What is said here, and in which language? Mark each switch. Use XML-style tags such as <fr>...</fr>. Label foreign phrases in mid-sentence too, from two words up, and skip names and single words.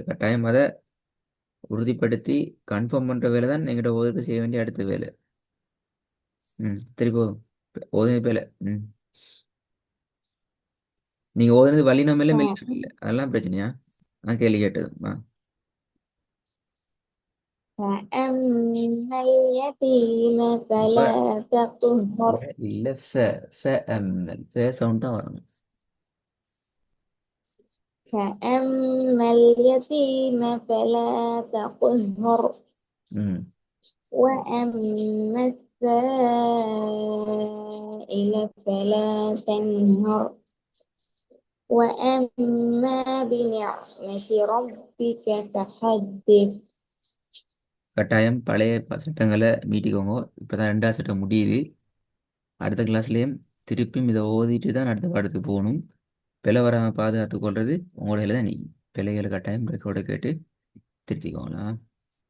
<ta>கட்டாயம் அதை உறுதிப்படுத்தி கன்ஃபார்ம் பண்ணுற வேலை தான் எங்கள்கிட்ட ஓதுக்கு செய்ய வேண்டிய அடுத்த வேலை. திருப்பி ஓதுனது பேல. நீங்கள் ஓதுனது வல்லினம் இல்லை மெல்லினம் இல்லை அதெல்லாம் பிரச்சனையா? நான் கேள்வி கேட்டதும்</ta> <ar>فأما اليتيم</ar> <ta>அப்ப</ta> <ar>فلا تقهر.</ar> <ta>இல்லை அம்மல் சவுண்ட் தான் வரணும்.</ta> <ar>فأما اليتيم فلا تقهر. ம் وأما السائل فلا تنهر. وأما بنعمة ربك فحدث.</ar> <ta>கட்டாயம் பழைய சட்டங்களை மீட்டிக்கோங்க. இப்போ தான் ரெண்டாவது சட்டம் முடியுது. அடுத்த கிளாஸ்லேயும் திருப்பியும் இதை ஓதிட்டு தான் அடுத்த பாடத்துக்கு போகணும். பிழை வராமல் பாதுகாத்து கொள்வது உங்களோட தான். நீ பிழைகளை கட்டாயம் ரெக்கார்டை கேட்டு திருத்திக்கோங்களா?</ta>